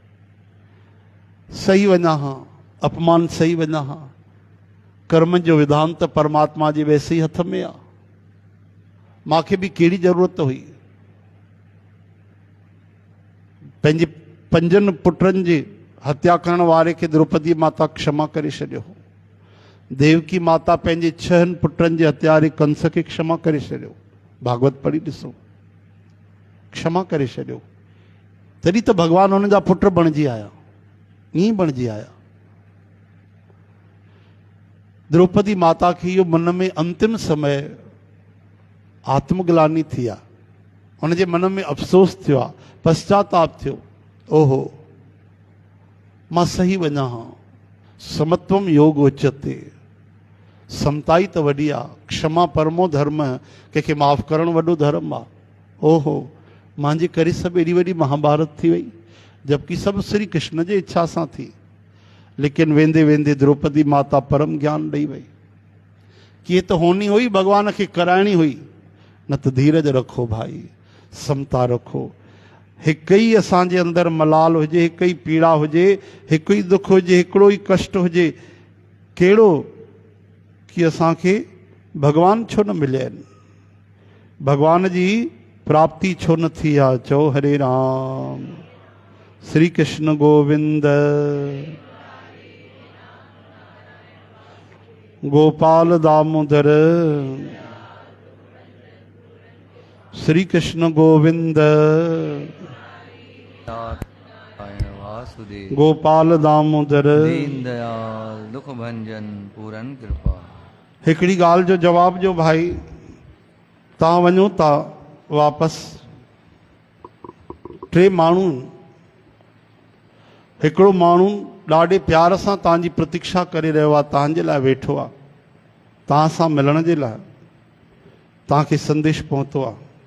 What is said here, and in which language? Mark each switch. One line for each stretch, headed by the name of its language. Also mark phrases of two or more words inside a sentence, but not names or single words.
Sindhi: सही वञा हा, अपमान सही वञा हा, कर्म जो विधान त परमात्मा जे वैसे ई हथ में आहे, मूंखे बि कहिड़ी ज़रूरत हुई। पंहिंजे 5 पुटनि जी हत्या करण वारे खे द्रौपदी माता क्षमा करे छॾियो। देवकी माता पंहिंजे 6 पुटनि जे हत्यारे कंस खे क्षमा करे छॾियो। भागवत पढ़ी ॾिसो, क्षमा करे छॾियो। तॾहिं त भॻवानु हुन जा पुट बणिजी आया, ईअं बणिजी आया। द्रौपदी माता खे इहो मन में अंतिम समय आत्मग्लानी थी आहे, हुनजे मन में अफ़सोस थियो आहे, पश्चाताप थियो, ओहो मां सही वञा हा।
Sanskrit: समत्वम योग उच्यते,
Sindhi: समताई त वॾी आहे,
Sanskrit: क्षमा परमो धर्म,
Sindhi: कंहिंखे माफ़ करणु वॾो धर्म आहे। ओहो मुंहिंजे करे सभु एॾी वॾी महाभारत थी वई, जबकि सभु श्री कृष्ण जे इच्छा सां थी। लेकिन वेंदे वेंदे द्रौपदी माता परम ज्ञान ॾेई वई कि ये त होनी हुई, भॻवान खे कराइणी हुई। न त धीरज रखो भाई, समता रखो। हिकु ई असांजे अंदरि मलाल हुजे, हिकु ई पीड़ा हुजे, हिकु ई दुख हुजे, हिकिड़ो ई कष्ट हुजे, कहिड़ो कि असांखे भॻवान छो न मिलिया आहिनि, भॻवान जी प्राप्ति छो न थी आहे। चओ हरे राम। श्री कृष्ण गोविंद, गोपाल दामोदर, श्री कृष्ण गोविंद, वासुदेव, गोपाल दामोदर, दीन दयाल, दुख भंजन, पूरन कृपा। हिकिड़ी ॻाल्हि जो जवाब जो भाई, तव्हां वञो था वापसि, 3 माण्हू, हिकिड़ो माण्हू ॾाढे प्यार सां तव्हांजी प्रतीक्षा करे रहियो आहे, तव्हांजे लाइ वेठो आहे, तव्हां सां मिलण जे लाइ, तव्हांखे संदेश पहुतो आहे।